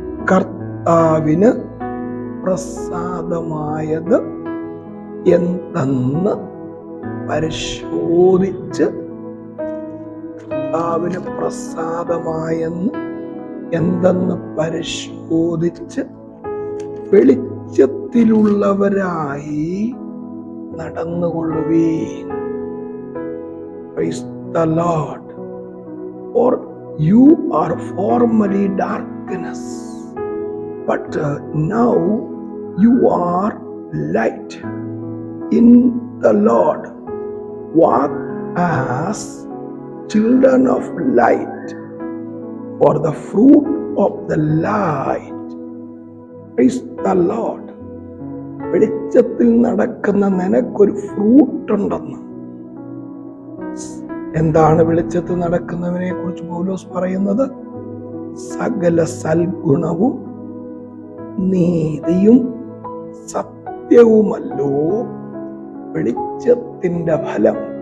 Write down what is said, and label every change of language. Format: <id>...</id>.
<ml>കർത്താവിന് പ്രസാദമായത് എന്തെന്ന് പരിശോധിച്ച്, കർത്താവിന് പ്രസാദമായെന്ന് എന്തെന്ന് പരിശോധിച്ച് വെളിച്ചത്തിലുള്ളവരായി നടന്നുകൊള്ളുവീൻ.</ml> <en>Praise the Lord. For you are formerly darkness, But now you are light in the Lord. Walk as children of light, for the fruit of the light. Praise the Lord.</en> <ml>വെളിച്ചത്തിൽ നടക്കുന്ന നിനക്കൊരു fruit ഉണ്ടെന്ന്. എന്താണ് വെളിച്ചത്തിൽ നടക്കുന്നവനെ കുറിച്ച് പൗലോസ് പറയുന്നത്? സകല സൽഗുണവും നീതിയും സത്യവുമല്ലോ വെളിച്ചത്തിന്റെ ഫലം.</ml>